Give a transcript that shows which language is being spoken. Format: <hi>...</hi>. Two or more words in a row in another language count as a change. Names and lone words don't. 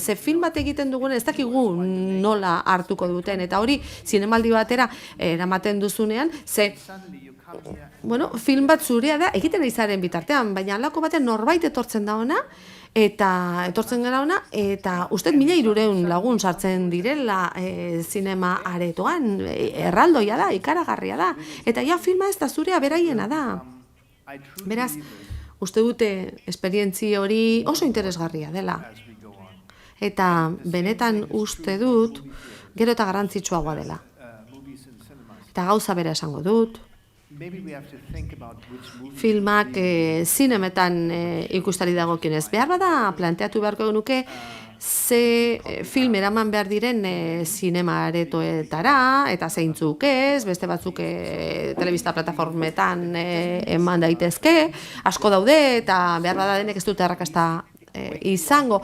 <eu>Ze film bat egiten dugun ez dakigu nola hartuko duten, eta hori zinemaldi batera eramaten duzunean, ze film bat zurea da, egiten izaren bitartean, baina halako batean norbait etortzen da ona, eta etortzen gara ona, eta uste 1.300 lagun sartzen direla zinema aretoan, erraldoia da, ikaragarria da, eta ja filma ez da zurea beraiena da. Beraz, uste dute esperientzi hori oso interesgarria dela. Eta benetan uste dut, gero eta garrantzitsuagoa dela. Eta gauza bera esango dut,</eu> <en>maybe we have to think about which movie</en> <eu>Filmak zinemetan ikustari dagokionez. Behar bada planteatu beharko genuke ze film eraman behar diren zinema aretoetara, eta zeintzuk ez, beste batzuk telebista plataformetan eman daitezke, asko daude, eta behar bada denek ez dute arrakasta izango.</eu>